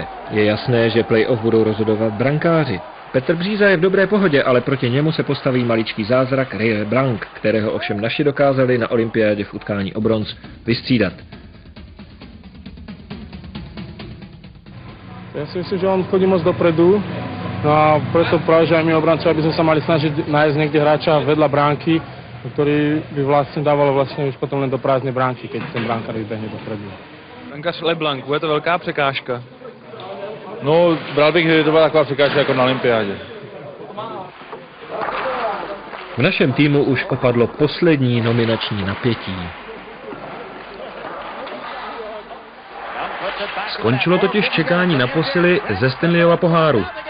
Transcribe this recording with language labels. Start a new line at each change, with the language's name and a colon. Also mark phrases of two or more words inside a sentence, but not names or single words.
Czech: Je jasné, že play-off budou rozhodovat brankáři. Petr Bříza je v dobré pohodě, ale proti němu se postaví maličký zázrak Ray Blanc, kterého ovšem naši dokázali na olympiádě v utkání o bronz vystřídat.
Slovak: Ja si myslím, že on chodí moc dopredu, no a preto práve, že aj my obranci, aby sme sa mali snažiť nájsť niekde hráča vedľa bránky, ktorý by vlastne dával vlastne už potom len do prázdnej bránky, keď ten bránkár vybehne dopredu.
Czech: Brankář LeBlanc, bude to velká překážka? No, bral bych, že to byla taková překážka jako na olympiádě. V našem týmu už opadlo poslední nominační napětí. Skončilo totiž čekání na posily ze Stanleyova poháru.